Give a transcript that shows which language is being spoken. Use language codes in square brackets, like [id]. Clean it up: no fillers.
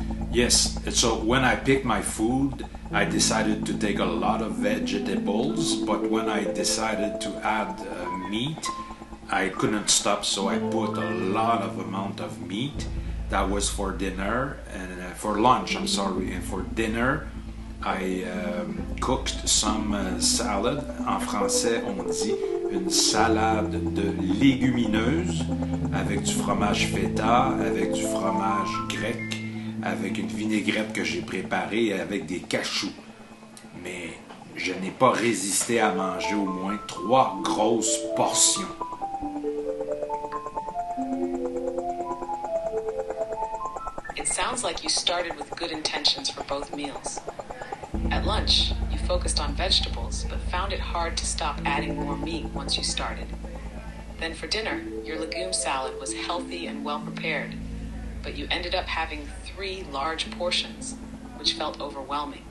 [en] Yes, so when I picked my food, I decided to take a lot of vegetables, but when I decided to add meat, I couldn't stop, so I put a lot of amount of meat. That was for dinner, and for lunch, I'm sorry, and for dinner, I cooked some salad. [fr] En français, on dit une salade de légumineuses avec du fromage feta, avec du fromage grec, avec une vinaigrette que j'ai préparée et avec des cachous. Mais je n'ai pas résisté à manger au moins 3 grosses portions. [en] It sounds like you started with good intentions for both meals. At lunch, you focused on vegetables, but found it hard to stop adding more meat once you started. Then for dinner, your legume salad was healthy and well prepared, but you ended up having 3 large portions, which felt overwhelming.